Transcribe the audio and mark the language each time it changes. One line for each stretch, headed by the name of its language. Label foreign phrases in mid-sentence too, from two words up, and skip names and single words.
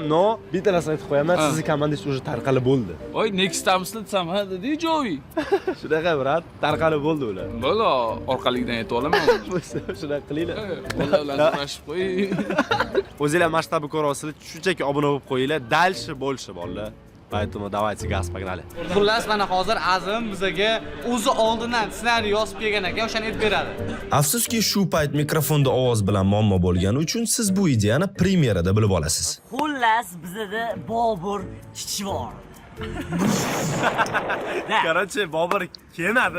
Uzbek: No, bitta narsa aytib qo'yaman, sizning komandangiz уже tarqalib bo'ldi. Oy,
English: next time'sni
Uzbek: desam, ha, dedi Joey. Shunaqa brat, tarqalib bo'ldi ular. Bo'ldi, orqaligidan aytib olaman. Shunaqa qilinglar. Ular bilan so'rashib qo'y. O'zingizlar masshtabi ko'rasizlar, shunchaki obuna bo'lib qo'yinglar,
Russian: дальше больше bolalar. Поэтому давайте gaz pogнали.
Uzbek: Xullas, mana hozir Azim bizga o'zi oldindan ssenariy yozib kelgan ekan, o'shani aytib beradi. Afsuski, shu payt mikrofonda ovoz bilan muammo bo'lgani uchun siz bu ideyani premyerada bilib olasiz. Xullas, bizda Bobur Chichivor. Короче, Bobur kelmadi.